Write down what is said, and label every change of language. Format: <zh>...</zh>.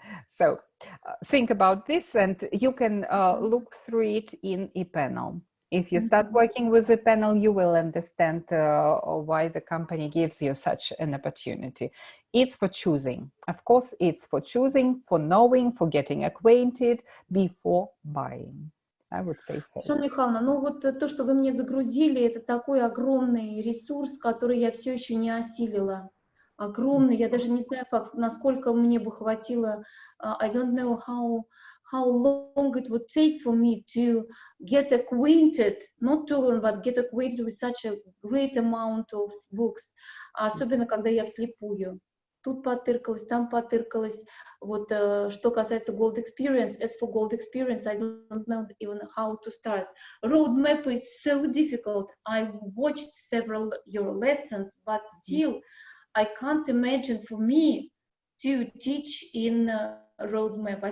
<en>So think about this, and you can look through it in ePanel. If you start working with ePanel, you will understand why the company gives you such an opportunity. It's for choosing. Of course, it's for choosing, for knowing, for getting acquainted before buying. I would say so.</en> <ru>Жанна Михайловна, ну вот то, что вы мне загрузили, это такой огромный ресурс, который я все еще не осилила. Огромный, я даже не знаю, насколько мне бы хватило.</ru> <en>I don't know how long it would take for me to get acquainted, not to learn, but get acquainted with such a great amount of books.</en> <ru>Особенно, когда я вслепую. Тут потыркалась, там потыркалась. Вот что касается</ru> <en>Gold Experience, as for Gold Experience, I don't know even how to start. Roadmap is so difficult. I watched several your lessons, but still, I can't imagine for me to teach in roadmap.</en>